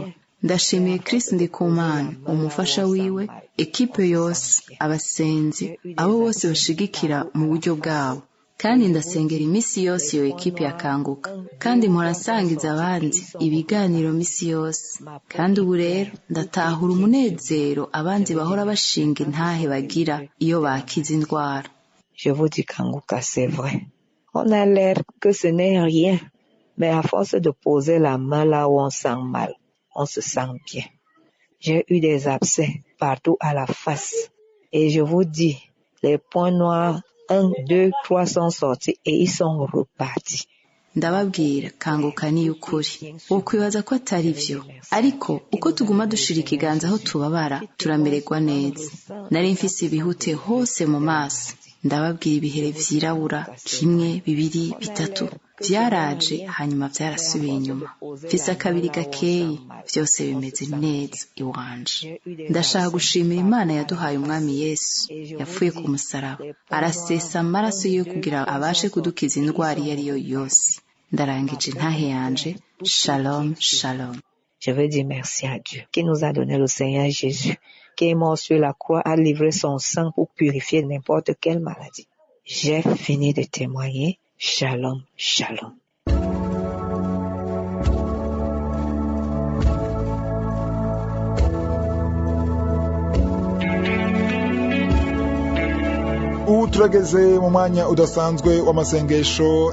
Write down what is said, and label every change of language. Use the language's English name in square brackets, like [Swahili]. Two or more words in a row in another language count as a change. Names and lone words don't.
[Rundi] Ndashimiye Chris Ndikumana, umufasha wiwe, ekipe yose, abasenzi, abo bose bashigikira mu buryo bwabo. Kandi ndasengera imisi yose iyo ekipe yakanguka, kandi mpora nsangiza abandi ibiganiro misi yose. Kandi ubu rero ndatahura umunezero abandi bahora bashinga intahe bagira iyo bakiza indwara. [French] Je vous dis Kanguka, c'est vrai. On a l'air que ce n'est rien, mais à force de poser la main là où on sent mal, on se sent bien. J'ai eu des abcès partout à la face, et je vous dis, les points noirs 1, 2, 3 sont sortis et ils sont repartis. [Rundi] Ndababwira Kanguka ni ukuri. Wokwibaza ko atari vyo, ariko uko tuguma dushira ikiganza aho tubabara turamererwa neza. Nari mfise ibihute hose mu maso. Ndababwira ibihere vyirabura, 1, 2, 3 vyaraje hanyuma vyarasubiye inyuma. Mfise akabiri gakeyi, vyose bimeze neza iwanje. Ndashaka gushimira Imana yaduhaye umwami Yesu, yapfuye ku musaraba, arasesa amaraso yo kugira abashe kudukiza indwara iyo ariyo yose. Ndarangije ntahe yanje. [Hebrew] Shalom, shalom. [French] Je veux dire merci à Dieu qui nous a donné le Seigneur Jésus, qui est mort sur la croix, a livré son sang pour purifier n'importe quelle maladie. J'ai fini de témoigner. Shalom, shalom. [Rundi] Ubu turageze mu mwanya udasanzwe w'amasengesho.